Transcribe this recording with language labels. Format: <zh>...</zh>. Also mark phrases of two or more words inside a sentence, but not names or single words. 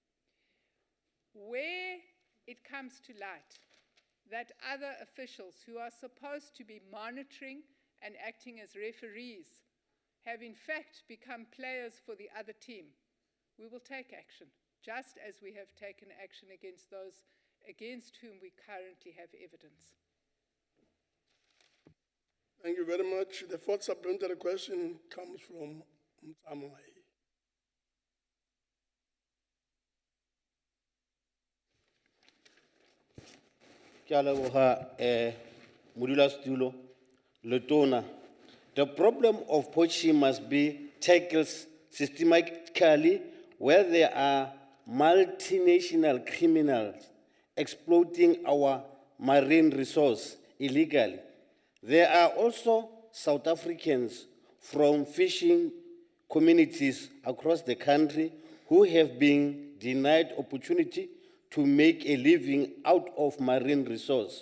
<en>Where it comes to light that other officials who are supposed to be monitoring and acting as referees have in fact become players for the other team, we will take action, just as we have taken action against those against whom we currently have evidence. Thank you very much. The fourth supplementary question comes from Mtamai.</en> <tn>Ke a leboga, modulasetulo, Letona.</tn> <en>The problem of poaching must be tackled systematically where there are multinational criminals exploiting our marine resource illegally. There are also South Africans from fishing communities across the country who have been denied opportunity to make a living out of marine resource.</en>